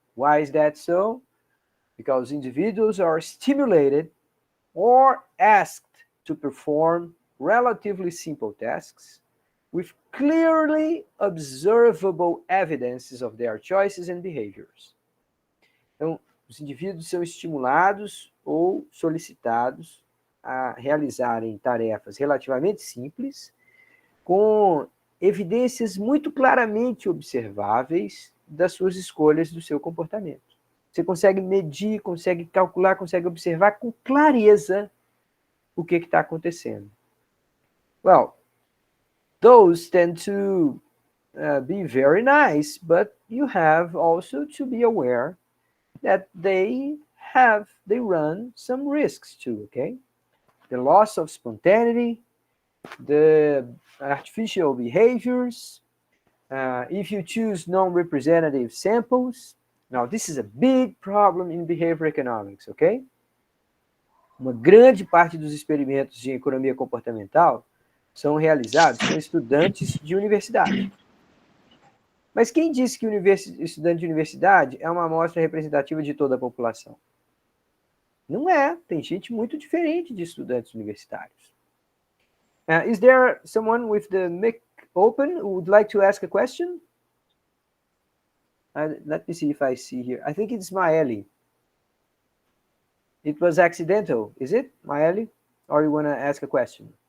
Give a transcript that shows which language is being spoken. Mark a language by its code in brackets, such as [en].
[en] Why is that so? Because individuals are stimulated or asked to perform relatively simple tasks with clearly observable evidences of their choices and behaviors. [pt] Então, os indivíduos são estimulados ou solicitados a realizarem tarefas relativamente simples, com evidências muito claramente observáveis das suas escolhas, do seu comportamento. Você consegue medir, consegue calcular, consegue observar com clareza o que está acontecendo. [en] Well, those tend to be very nice, but you have also to be aware that they run some risks too, okay? The loss of spontaneity, the artificial behaviors, if you choose non-representative samples. Now, this is a big problem in behavior economics, okay? [pt] Uma grande parte dos experimentos de economia comportamental são realizados por estudantes de universidade. Mas quem disse que estudante de universidade é uma amostra representativa de toda a população? Não é. Tem gente muito diferente de estudantes universitários. [en] Is there someone with the mic open who would like to ask a question? Let me see if I see here. I think it's Maeli. It was accidental, is it, Maeli? Or you want to ask a question?